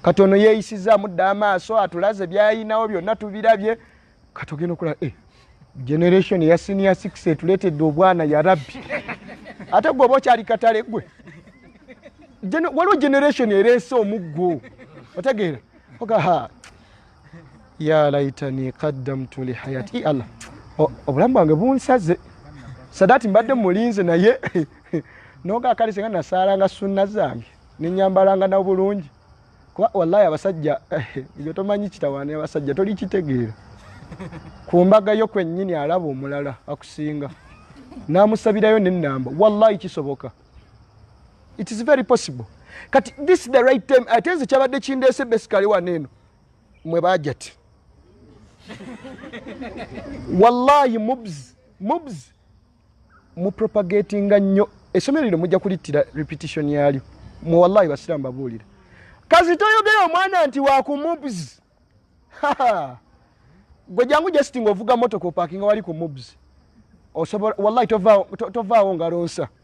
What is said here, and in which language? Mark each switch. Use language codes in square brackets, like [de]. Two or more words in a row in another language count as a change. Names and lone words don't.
[lg] katono yeeyisizaamu dda amaaso atulaze byayinawo byonna tubirabye katogenda okulaba generation ya senior 6 etuleetedde obwana ya rabbi ate gwe oba okyali katale gwe waliwo generation ereese omuggo otegeera oga [ar] يا ليتني قدمت لحياتي [lg] allah obulamu bwange bunsaze sadaati mbadde mulinze naye noga akalisenga nasaalanga sunna zange nenyambalanga na bulungi kuba wallahi abasajja ebyo tomanyi kitawaana abasajja toli kitegeera ku mbaga yo kwennyini alaba omulala akusinga namusabirayo n'ennamba wallahi kisoboka. [en] It is very possible. [lg] Kati [en] this is the right time. [lg] Atenze kyabadde kindeese basically waneeno mwe bajati wallahi mubs mu propagating nnyo essomero lino mujja kulittira repetition yalyo mu wallahi basiramu babuulira kazi toyogera omwana nti wakumubs gwe jangu just ng'ovuga motoka opakinga wali ku mubs osobola wallahi tovaawo ngalonsa